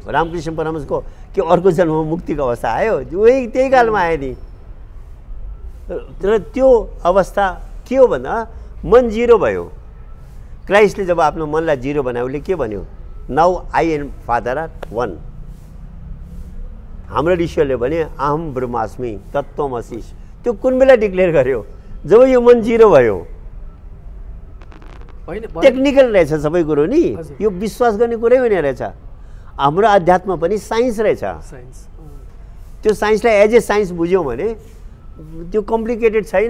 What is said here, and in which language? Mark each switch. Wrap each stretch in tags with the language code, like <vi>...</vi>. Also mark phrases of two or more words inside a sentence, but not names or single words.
<ne>रामकृष्ण परमहंसको के अर्को जन्ममा मुक्तिको अवस्था आयो, उही त्यही कालमा आयो नि। तर त्यो अवस्था के हो भन्दा मन जिरो भयो। क्राइस्टले जब आफ्नो मनलाई जिरो बनायो उसले के भन्यो?</ne> <en>Now I and Father are one.</en> <ne>हाम्रो ऋषिहरूले भने</ne> <sa>अहम ब्रह्मास्मि तत्त्वमसि।</sa> <ne>त्यो कुन बेला डिक्लेयर गर्यो? जब यो मन जिरो भयो। टेक्निकल रहेछ सबै कुरो नि, यो विश्वास गर्ने कुरै होइन रहेछ। हाम्रो अध्यात्म पनि साइन्स रहेछ। त्यो साइन्सलाई</ne> <en>as a science</en> <ne>बुझ्यौँ भने त्यो कम्प्लिकेटेड छैन।</ne>